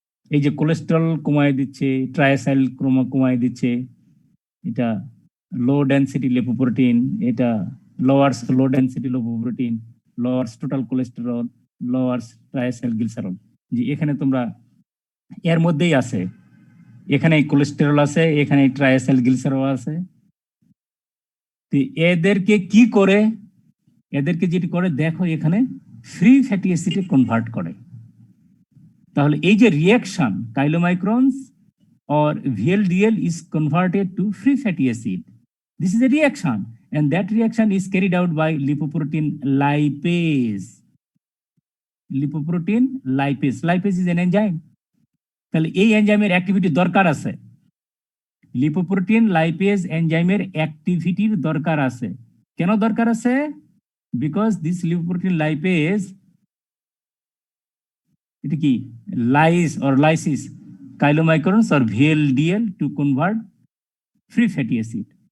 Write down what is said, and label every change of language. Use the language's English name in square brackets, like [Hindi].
[Bangla] এই যে কোলেস্টেরল কমায় দিচ্ছে, ট্রাইসাইল কমায় দিচ্ছে, এটা লো ডেন্সিটি লিপোপ্রোটিন, এটা [English] Lowers low density lipoprotein, lowers total cholesterol, lowers triacylglycerol. [Bangla] যে এখানে তোমরা এর মধ্যেই আছে, এখানে কোলেস্টেরল আছে, এখানে ট্রাইসাইল গ্লিসারল আছে। তো এদেরকে কি করে, এদেরকে যেটি করে দেখো এখানে ফ্রি ফ্যাটি অ্যাসিডে কনভার্ট করে। তাহলে এই যে [English] Reaction chylomicrons or VLDL is converted to free fatty acid. This is a reaction, and that reaction is carried out by lipoprotein lipase. Lipoprotein lipase. Lipase is an enzyme. [Bangla] তাহলে এই এনজাইমের activity দরকার আছে, lipoprotein lipase এনজাইমের অ্যাক্টিভিটির দরকার আছে। কেন দরকার আছে? [English] because this lipoprotein lipase, [Bangla] এটা কি [English] Lyse or lysis chylomicrons or VLDL to convert free fatty acid.